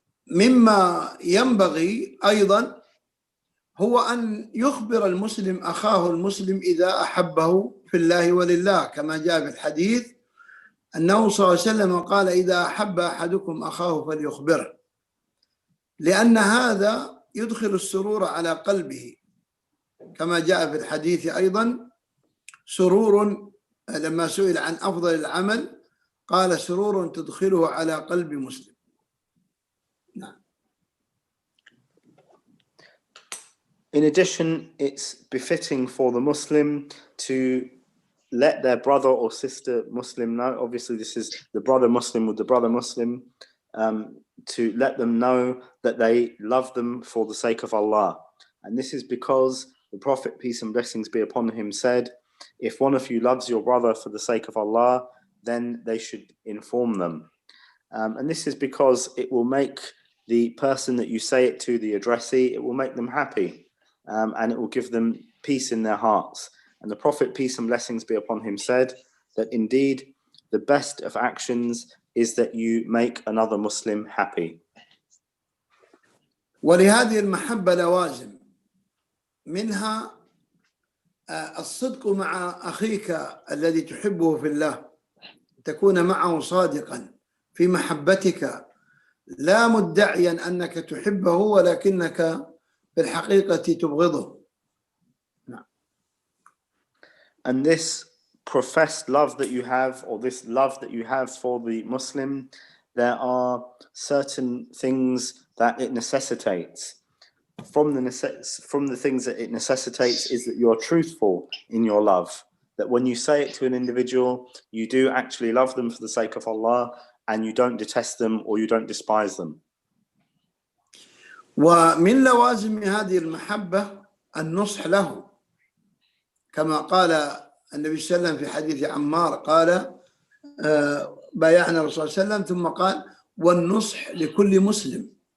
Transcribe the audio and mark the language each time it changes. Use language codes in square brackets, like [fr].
[ar] مما ينبغي أيضا هو أن يخبر المسلم أخاه المسلم إذا أحبه في الله ولله، كما جاء في الحديث أنه صلى الله عليه وسلم قال: إذا أحب أحدكم أخاه فليخبره، لأن هذا يدخل السرور على قلبه، كما جاء في الحديث أيضا سرور، لما سئل عن أفضل العمل قال: سرور تدخله على قلب مسلم. نعم. [en] In addition, it's befitting for the Muslim to let their brother or sister Muslim know, obviously this is the brother Muslim with the brother Muslim, to let them know that they love them for the sake of Allah. And this is because the Prophet, peace and blessings be upon him, said, if one of you loves your brother for the sake of Allah, then they should inform them. And this is because it will make the person that you say it to, the addressee, it will make them happy, and it will give them peace in their hearts. And the Prophet, peace and blessings be upon him, said that indeed the best of actions is that you make another Muslim happy. [ar] ولهذه المحبة لوازم، منها الصدق مع أخيك الذي تحبه في الله، تكون معه صادقا في محبتك، لا مدعيا أنك تحبه ولكنك في الحقيقة تبغضه. [en] And this professed love that you have, or this love that you have for the Muslim, there are certain things that it necessitates. From the things that it necessitates is that you are truthful in your love. That when you say it to an individual, you do actually love them for the sake of Allah, and you don't detest them or you don't despise them. [ar] ومن لوازم هذه المحبة النصح له، كما قال النبي صلى الله عليه وسلم في حديث عمار، قال: بايعنا الرسول صلى الله عليه وسلم، ثم قال: والنصح لكل مسلم.